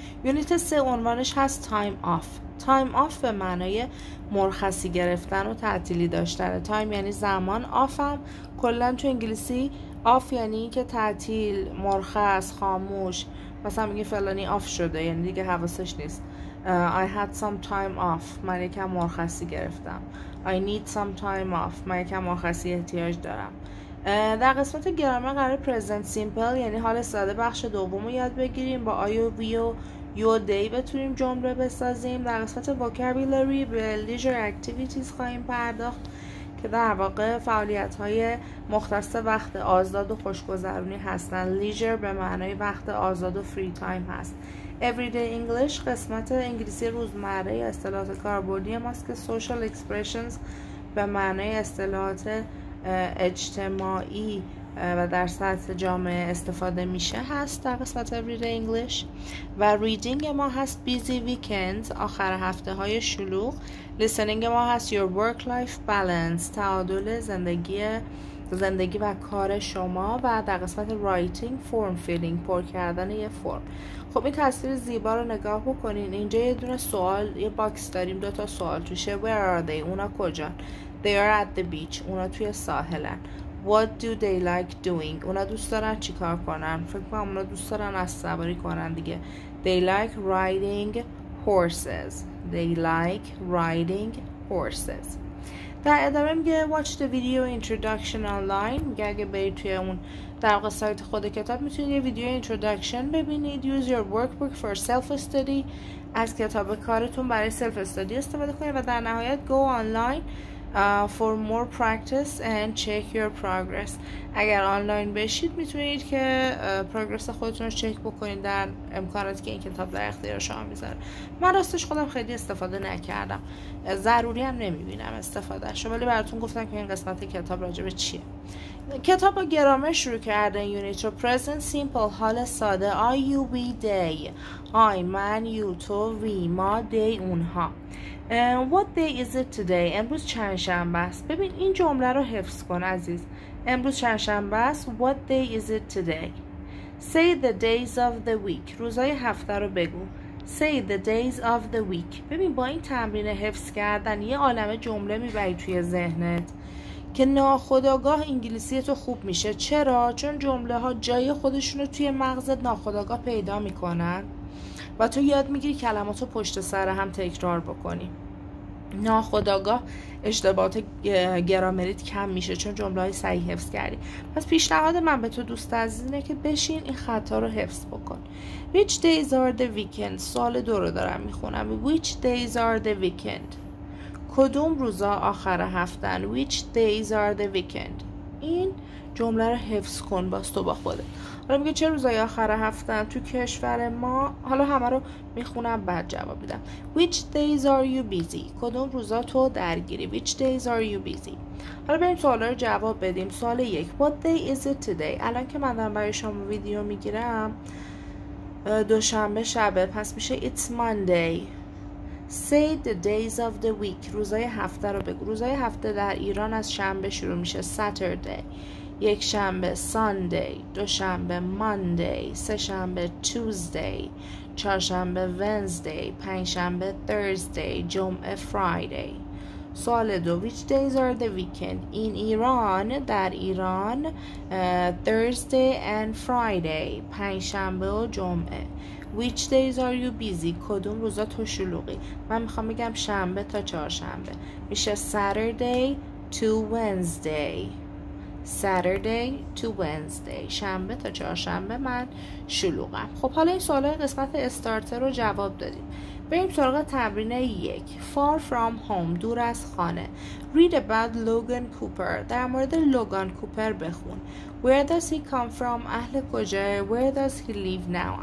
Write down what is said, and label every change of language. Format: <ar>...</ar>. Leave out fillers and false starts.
<fa>یونیت 3 عنوانش هست تایم آف. تایم آف به معنای مرخصی گرفتن و تعطیلی داشتن. تایم یعنی زمان، آفم کلا تو انگلیسی آف یعنی که تعطیل، مرخص، خاموش. مثلا میگه فلانی آف شده یعنی دیگه حواسش نیست.</fa> <en>I had some time off،</en> <fa>من یکم مرخصی گرفتم.</fa> <en>I need some time off،</en> <fa>من یکم مرخصی احتیاج دارم. در قسمت گرامر قرار present simple یعنی حال ساده بخش دوم رو یاد بگیریم. با آی و وی و یو و دی بتونیم جمله بسازیم. در قسمت vocabulary به leisure activities خواهیم پرداخت که در واقع فعالیت‌های مختص وقت آزاد و خوشگذرونی هستند. leisure به معنای وقت آزاد و free time هست. everyday English قسمت انگلیسی روزمره یا اصطلاحات کاربردی ماست که social expressions به معنای اصطلاحات اجتماعی و در سطح جامعه استفاده میشه هست در قسمت everyday English. و reading ما هست</fa> <en>busy weekends،</en> <fa>آخر هفته های شلوغ. listening ما هست</fa> <en>your work life balance،</en> <fa>تعادل زندگی و کار شما. و در قسمت writing form filling، پر کردن یه فرم. خب این تصویر زیبا رو نگاه بکنین. اینجا یه دونه سوال، یه باکس داریم، 2 تا سوال توشه.</fa> <en>where are they،</en> <fa>اونا کجان؟</fa> <en>they are at the beach،</en> <fa>اونا توی ساحلن.</fa> <en>what do they like doing،</en> <fa>اونا دوست دارن چی کار کنن؟ فکر کنم اونا دوست دارن اسب‌سواری کنن دیگه.</fa> <en>they like riding horses، they like riding horses.</en> <fa>در ادامه میگه</fa> <en>watch the video introduction online،</en> <fa>میگه اگه برید توی اون در واقع سایت خود کتاب میتونید یه ویدیو introduction ببینید.</fa> <en>use your workbook for self study،</en> <fa>از کتاب کارتون برای</fa> <en>self study استفاده کنید.</en> <fa>و در نهایت</fa> <en>go online for more practice and check your progress،</en> <fa>اگر آنلاین بشید میتونید که پروگرس خودتون رو چک بکنید در امکاناتی که این کتاب در اختیار شما میذاره. من راستش خودم خیلی استفاده نکردم، ضروری هم نمیبینم استفادهش، ولی براتون گفتم که این قسمت کتاب راجع به چیه. کتاب با گرامر شروع کرده این یونیت رو. present simple حال ساده.</fa> <en>I you we they، I من، you تو، we ما، they اونها. what day is it today،</en> <fa>امروز چند شنبه است. ببین این جمله رو حفظ کن عزیز. امروز چند شنبه است.</fa> <en>what day is it today. say the days of the week،</en> <fa>روزهای هفته رو بگو.</fa> <en>say the days of the week.</en> <fa>ببین با این تمرین حفظ کردن یه عالمه جمله میبری توی ذهنت که ناخودآگاه انگلیسی تو خوب میشه. چرا؟ چون جمله ها جای خودشون رو توی مغزت ناخودآگاه پیدا میکنن و تو یاد میگیری کلماتو پشت سر هم تکرار بکنی. ناخودآگاه اشتباهات گرامریت کم میشه چون جمله‌های صحیح حفظ کردی. پس پیشنهاد من به تو دوست عزیز اینه که بشین این خطا رو حفظ بکن.</fa> <en>which days are the weekend،</en> <fa>سوال 2 رو دارم میخونم.</fa> <en>which days are the weekend،</en> <fa>کدوم روزا آخر هفتن.</fa> <en>which days are the weekend.</en> <fa>این جمله رو حفظ کن باز تو با خودت. حالا میگه چه روزای آخر هفتن تو کشور ما. حالا همه رو میخونم بعد جواب میدم.</fa> <en>which days are you busy،</en> <fa>کدوم روزا تو درگیری.</fa> <en>which days are you busy.</en> <fa>حالا بریم سوالا رو جواب بدیم.</fa> <en>سوال 1 what day is it today.</en> <fa>الان که من دارم برای شما ویدیو میگیرم دوشنبه شبه، پس میشه</fa> <en>it's Monday. say the days of the week،</en> <fa>روزای هفته رو بگو. روزای هفته در ایران از شنبه شروع میشه Saturday، یک شنبه Sunday، دوشنبه Monday، سه شنبه Tuesday، چهارشنبه Wednesday، پنجشنبه Thursday، جمعه Friday.</fa> <en>سوال 2 which days are the weekend. in Iran,</en> <fa>در ایران</fa> <en>Thursday and Friday،</en> <fa>پنجشنبه و جمعه.</fa> <en>which days are you busy،</en> <fa>کدوم روزا تو شلوغی. من میخوام بگم شنبه تا چهارشنبه، میشه</fa> <en>Saturday to Wednesday. Saturday to Wednesday.</en> <fa>شنبه تا چهارشنبه من شلوغم. خب حالا این سوالای قسمت استارتر رو جواب دادیم. بریم سراغ تمرین 1.</fa> <en>Far from home.</en> <fa>دور از خانه.</fa> <en>Read about Logan Cooper.</en> <fa>در مورد لوگان کوپر بخون.</fa> <en>Where does he come from?</en> <fa>اهل کجاه؟</fa> <en>Where does he live now?</en>